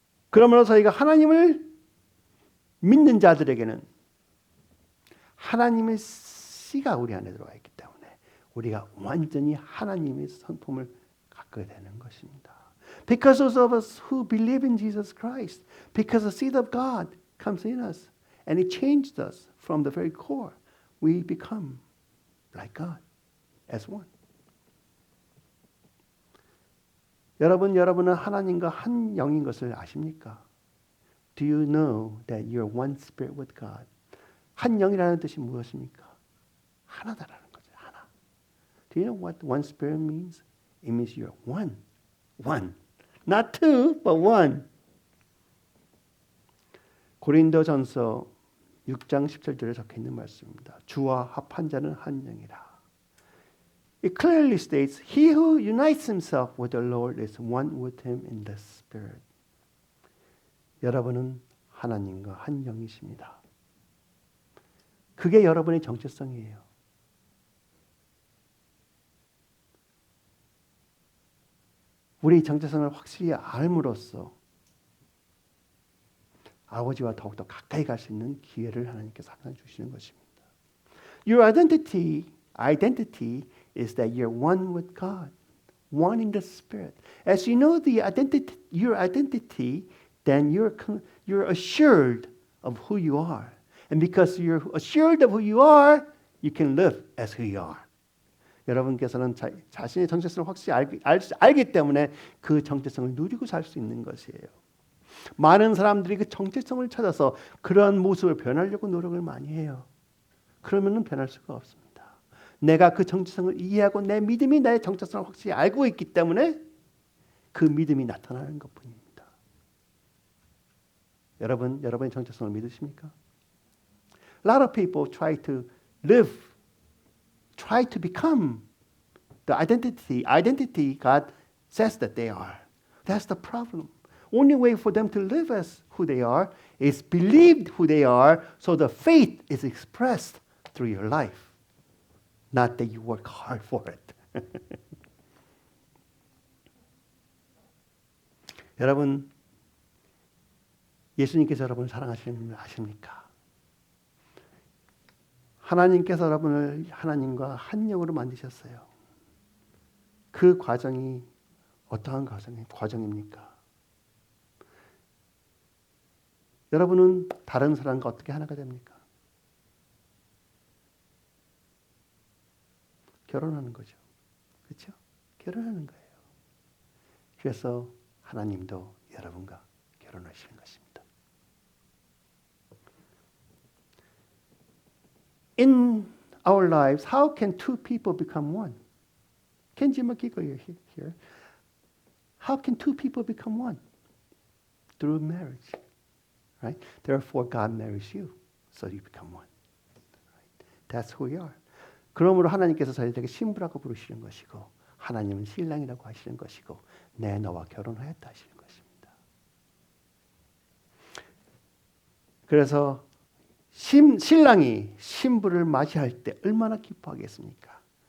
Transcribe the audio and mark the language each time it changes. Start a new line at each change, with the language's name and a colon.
Korean: 그러므로 저희가 하나님을 믿는 자들에게는 하나님의 씨가 우리 안에 들어와 있기 때문에 우리가 완전히 하나님의 성품을 갖게 되는 것입니다.
English: Because of us who believe in Jesus Christ, because the seed of God comes in us and it changed us from the very core, we become like God as one.
Korean: 여러분은 하나님과 한 영인 것을 아십니까?
English: Do you know that you're one spirit with God?
Korean: 한 영이라는 뜻이 무엇입니까? 하나다라는 거죠. 하나.
English: Do you know what one spirit means? It means you're one. One. Not two, but one.
Korean: 고린도전서 6장 17절에 적혀 있는 말씀입니다. 주와 합한 자는 한 영이라.
English: It clearly states, he who unites himself with the Lord is one with him in the Spirit.
Korean: 여러분은 하나님과 한 영이십니다. 그게 여러분의 정체성이에요. 우리 정체성을 확실히 알므로써 아버지와 더욱더 가까이 갈 수 있는 기회를 하나님께서 항상 주시는 것입니다.
English: Your identity is that you're one with God, one in the Spirit. As you know your identity, then you're assured of who you are. And because you're assured of who you are, you can live as who you are.
Korean: 여러분께서는 자신의 정체성을 확실히 알기 때문에 그 정체성을 누리고 살 수 있는 것이에요. 많은 사람들이 그 정체성을 찾아서 그런 모습을 변하려고 노력을 많이 해요. 그러면은 변할 수가 없습니다. 내가 그 정체성을 이해하고 내 믿음이 나의 정체성을 확실히 알고 있기 때문에 그 믿음이 나타나는 것뿐입니다. 여러분의 정체성을 믿으십니까?
English: A lot of people try to become the identity God says that they are. That's the problem. Only way for them to live as who they are is believed who they are, so the faith is expressed through your life. Not that you work hard for it.
Korean: 여러분, 예수님께서 여러분을 사랑하시는 줄 아십니까? 하나님께서 여러분을 하나님과 한 영으로 만드셨어요. 그 과정이 어떠한 과정입니까? 여러분은 다른 사람과 어떻게 하나가 됩니까? 결혼하는 거죠. 그렇죠? 결혼하는 거예요. 그래서 하나님도 여러분과 결혼하시는 것입니다.
English: In our lives, how can two people become one? Kenji Makiko, you're here. How can two people become one? Through marriage, right? Therefore, God marries you, so you become one. Right? That's who we are.
Korean: 그러므로 하나님께서 저희들에게 신부라고 부르시는 것이고, 하나님은 신랑이라고 하시는 것이고, 내 너와 결혼하였다 하시는 것입니다. 그래서 신랑이 신부를 맞이할 때 얼마나 기뻐하겠습니까?